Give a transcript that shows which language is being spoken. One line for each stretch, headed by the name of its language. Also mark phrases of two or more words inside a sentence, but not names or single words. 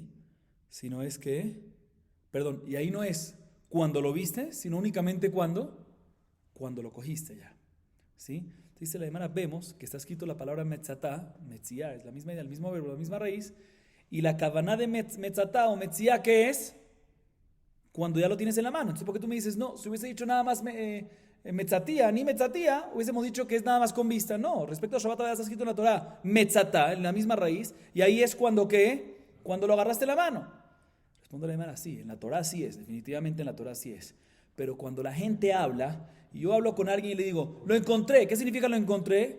Spanish: Sino es que, y ahí no es cuando lo viste, sino únicamente cuando lo cogiste ya, ¿sí? Dice la Gemara, vemos que está escrito la palabra
Hebrew: מצאתה, מציאה,
Spanish: es la misma idea, el mismo verbo, la misma raíz, y la kavaná de metzatá o metzia, ¿qué es? Cuando ya lo tienes en la mano. Entonces, ¿por qué tú me dices, no, si hubiese dicho nada más metzatía, ni metzatía, hubiésemos dicho que es nada más con vista? No, respecto a Shabbat, está escrito en la Torah, metzatá, en la misma raíz, y ahí es cuando, ¿qué? Cuando lo agarraste en la mano. Responde la Gemara, sí, en la Torah sí es, definitivamente en la Torah sí es. Pero cuando la gente habla, y yo hablo con alguien y le digo, lo encontré, ¿qué significa lo encontré?